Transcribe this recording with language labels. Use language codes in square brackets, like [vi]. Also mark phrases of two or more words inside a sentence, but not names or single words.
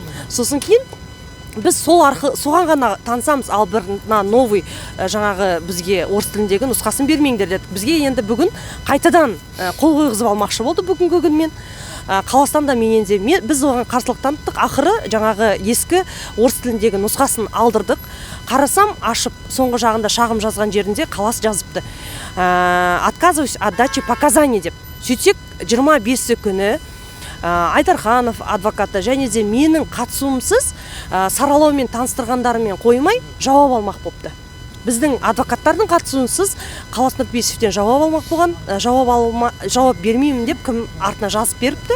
[kk] Сосын кейін біз соған ғана танысамыз, ал бір новый жаңағы бізге орыс тіліндегі нұсқасын бермеңдер дедік. Бізге енді бүгін қайтадан қол қойғызып алмақшы болды бүгінгі күнмен. Қаластан да менен де біз оған қарсылық таныттық. Ақыры жаңағы ескі орыс тіліндегі нұсқасын алдырдық. Қарасам, ашып, соңғы жағында шағым жазған жерінде қалас жазыпты. [ru] Отказываюсь от дачи показаний деп. [kk] Сөйтсек 25 күні Айдарханов адвокаты және де менің қатысуымсыз саралаумен таныстырғандарымен қоймай жауап алмақ болыпты. Біздің адвокаттардың қатысуынсыз Қалас Нұрпейісовтен жауап алмақ болған, жауап бермеймін деп кім артына жазып беріпті.